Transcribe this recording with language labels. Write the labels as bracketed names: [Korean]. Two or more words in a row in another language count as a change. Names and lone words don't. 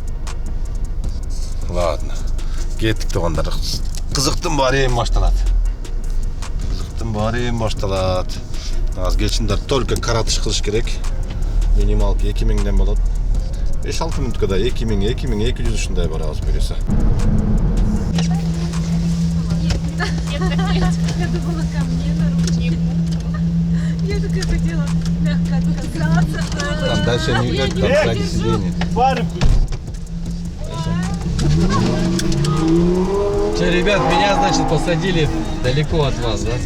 [Kyrgyz] Ладно. Кеттик туугандар. Кызыктын баары эми башталат. Аз кечиндер только каратыш кылыш керек. Минималки 2000ден болот. 5-6 мүнөткө да 2000-2200 ушундай барабыз берсе. [Russian] Я думала ко мне на ручку. Я такая хотела мягко отказаться. Там дальше не идет, там сзади сиденье. Че, ребят, меня, значит, посадили далеко от вас, да?